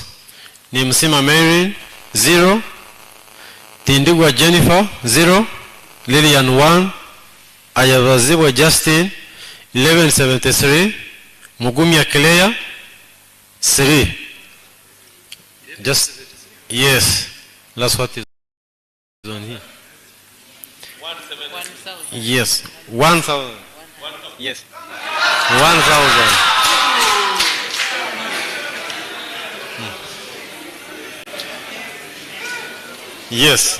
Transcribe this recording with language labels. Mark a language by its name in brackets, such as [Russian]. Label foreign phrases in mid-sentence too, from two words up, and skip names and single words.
[English] Nimusima Marin, 0. Tindigwa Jennifer, 0. Lilian, 1. Ayabaziwe Justin, 1173. Mugumya Claire, 3. Just, yes, that's what is on here. Yes, 1,000. Yes. 1,000. Yes.